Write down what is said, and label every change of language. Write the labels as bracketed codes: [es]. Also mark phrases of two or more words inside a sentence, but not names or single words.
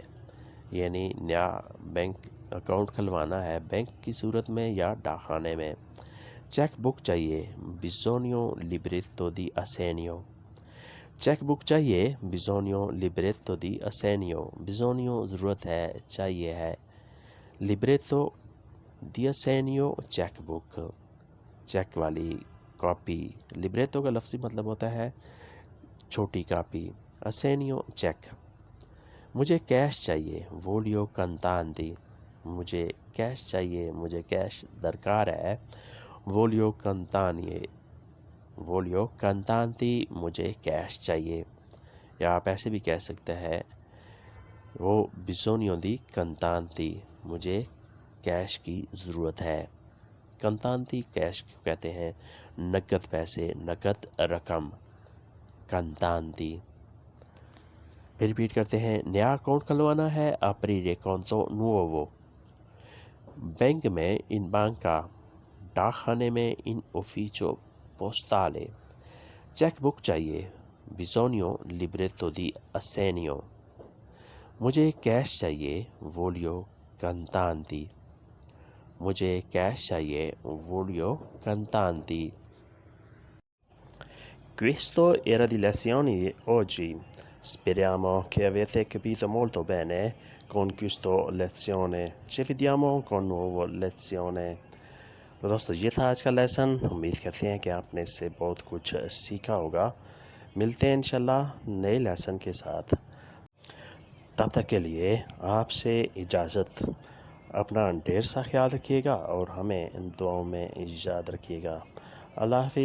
[ur] یعنی نیا [en] bank account [ur] کھلوانا ہے بینک کی صورت میں یا ڈاک خانے میں۔ [en] cheque book [ur] چاہیے، [it] bisogno libretto di assegno، [en] cheque book [ur] چاہیے، [it] bisogno libretto di assegno، bisogno [ur] ضرورت ہے، چاہیے ہے، [it] libretto di assegno [en] cheque book, [ur] چیک والی کاپی، libretto کا لفظی مطلب ہوتا ہے چھوٹی کاپی، assegno چیک۔ مجھے کیش چاہیے، [it] voglio contanti، [ur] مجھے کیش چاہیے، مجھے کیش درکار ہے، [it] voglio contanti [ur] مجھے کیش چاہیے، یا آپ ایسے بھی کہہ سکتے ہیں وہ [it] bisogno di contanti، [ur] مجھے کیش کی ضرورت ہے۔ contanti کیش کو کہتے ہیں، نقد پیسے، نقد رقم، contanti۔ پھر ریپیٹ کرتے ہیں، نیا اکاؤنٹ کھلوانا ہے، [it] aprire conto nuovo، [ur] بینک میں، [it] in banca، [ur] ڈاک خانے میں، [it] in ufficio postale، [en] cheque book [ur] چاہیے، [it] bisogno libretto di assegno، [ur] مجھے کیش چاہیے، [it] voglio contanti، [ur] مجھے کیش چاہیے، [it] voglio contanti۔ Questo era di lezioni di oggi. Speriamo che avete capito molto bene con questa lezione. Ci vediamo con nuova lezione. [ur] تو دوستو یہ تھا آج کا لیسن، امید کرتے ہیں کہ آپ نے اس سے بہت کچھ سیکھا ہوگا۔ ملتے ہیں انشاءاللہ نئے لیسن کے ساتھ، تب تک کے لیے آپ سے اجازت۔ اپنا ڈھیر سا خیال رکھیے گا اور ہمیں دعاؤں میں یاد رکھیے گا۔